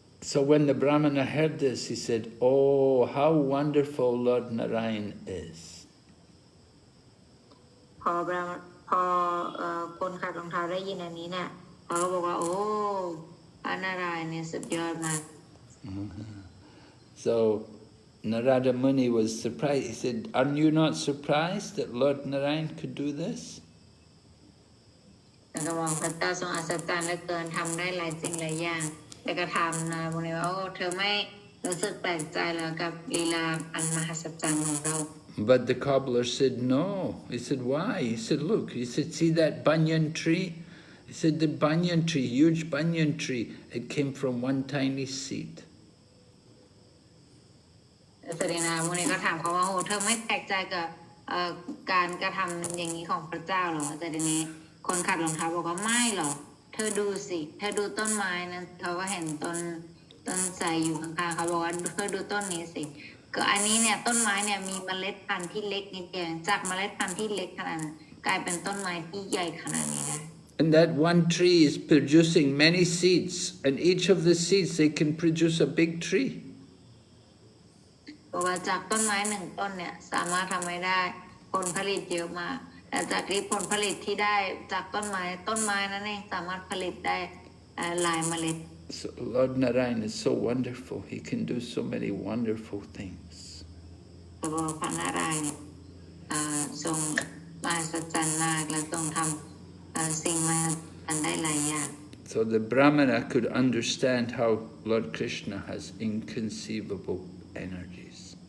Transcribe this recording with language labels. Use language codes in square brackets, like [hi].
[en] So when the Brahmana heard this, he said, oh, how wonderful Lord Narayan is. [th] พอคนขัดรองเท้าได้ยินอันนี้เนี่ยเขาก็บอกว่าโอ้พระนารายณ์เนี่ยสุดยอดมาก [en] So Narada Muni was surprised. He said, are you not surprised that Lord Narayan could do this? [th] แล้วก็บอกพระเจ้าทรงอัศจรรย์เหลือเกินทำได้หลายสิ่งหลายอย่างแต่ก็ถามนารมุนีว่าโอ้เธอไม่รู้สึกแปลกใจแล้วกับลีลาอันมหัศจรรย์ของเรา [en] But the cobbler said, no. He said, why? He said, look, he said, see that banyan tree? He said, the banyan tree, huge banyan tree, it came from one tiny seed. [th] เสด็จนารมุนีก็ถามเขาว่าโอ้เธอไม่แปลกใจกับการกระทำอย่างนี้ของพระเจ้าหรอแต่ทีนี้คนขัดรองเท้าบอกว่าไม่หรอกเธอดูสิเธอดูต้นไม้นั้นเขาก็เห็นต้นไทรอยู่ข้างๆเขาบอกว่าเธอดูต้นนี้สิก็อันนี้เนี่ยต้นไม้เนี่ยมีเมล็ดพันธุ์ที่เล็กนิดเดียวจากเมล็ดพันธุ์ที่เล็กขนาดนั้นกลายเป็นต้นไม้ที่ใหญ่ขนาดนี้ได้ [en] And that one tree is producing many seeds, and each of the seeds, they can produce a big tree. [th] เพราะว่าจากต้นไม้หนึ่งต้นเนี่ยสามารถทำให้ได้ผลผลิตเยอะมากแต่จากที่ผลผลิตที่ได้จากต้นไม้นั้นเองสามารถผลิตได้หลายเมล็ด [en] So Lord Narayan is so wonderful. He can do so many wonderful things. [th] แต่ว่าพระนารายณ์ทรงมหัศจรรย์มากและทรงทำสิ่งมหัศจรรย์ได้หลายอย่าง [en] So the Brahmana could understand how Lord Krishna has inconceivable energies.